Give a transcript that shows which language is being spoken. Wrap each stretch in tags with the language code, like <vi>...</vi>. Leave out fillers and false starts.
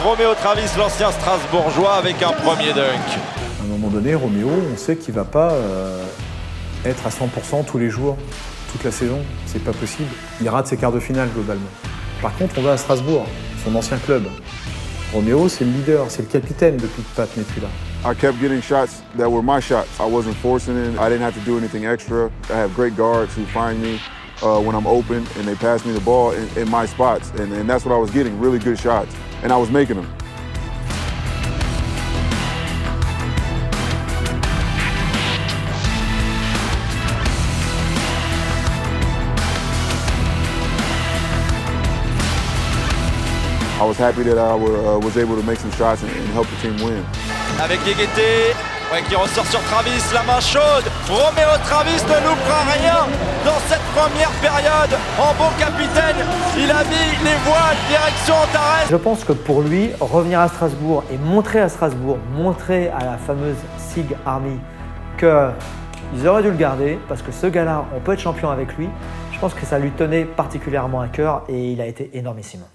<fr>Roméo Travis, l'ancien Strasbourgeois, avec un premier dunk. À un moment donné, Roméo, on sait qu'il ne va pas être à 100% tous les jours, toute la saison. C'est pas possible. Il rate ses quarts de finale globalement. Par contre, on va à Strasbourg, son ancien club. Roméo, c'est le leader, c'est le capitaine depuis que Pat n'est plus là.</fr> <en>I kept getting shots that were my shots. I wasn't forcing it. I didn't have to do anything extra. I have great guards who find me when I'm open and they pass me the ball in my spots. And that's what I was getting, really good shots. And I was making them. I was happy that I was able to make some shots and help the team win.</en> <fr>Avec Guégueté, qui ressort sur Travis, la main chaude. Roméo Travis ne loupera rien dans cette première période. En bon capitaine, il a mis les voiles direction Antares. Je pense que pour lui, revenir à Strasbourg et montrer à Strasbourg, montrer à la fameuse SIG Army qu'ils auraient dû le garder parce que ce gars-là, on peut être champion avec lui. Je pense que ça lui tenait particulièrement à cœur et il a été énormissime.</fr>